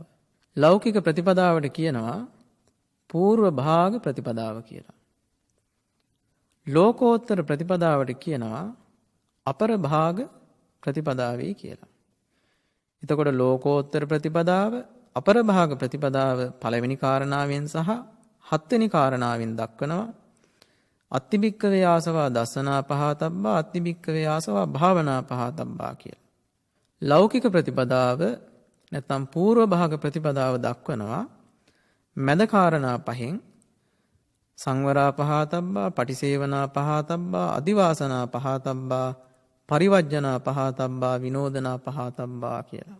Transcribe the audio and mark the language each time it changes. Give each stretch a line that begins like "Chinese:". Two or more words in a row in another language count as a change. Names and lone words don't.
Sinhala: ලෞකික ප්‍රතිපදාවට කියනවා పూర్ව භාග ප්‍රතිපදාව කියලා. ලෝකෝත්තර ප්‍රතිපදාවට කියනවා අපර භාග ප්‍රතිපදාවේ කියලා. එතකොට ලෝකෝත්තර ප්‍රතිපදාව, අපර භාග ප්‍රතිපදාව පළවෙනි කාරණාවෙන් සහ 7 වෙනි කාරණාවෙන් දක්වනවා.
Pali: අත්තිබික්කවේ ආසවා දස්සනා පහතබ්බා, අත්තිබික්කවේ ආසවා භාවනා පහතබ්බා කියලා.
Sinhala: ලෞකික ප්‍රතිපදාව නැත්නම් పూర్ව භාග ප්‍රතිපදාව දක්වනවා මැද කාරණා 5න්
Pali: සංවරා පහතබ්බා, පටිසේවනා පහතබ්බා, අදිවාසනා පහතබ්බා, පරිවර්ජනා පහතබ්බා, විනෝදනා පහතබ්බා
Sinhala: කියලා.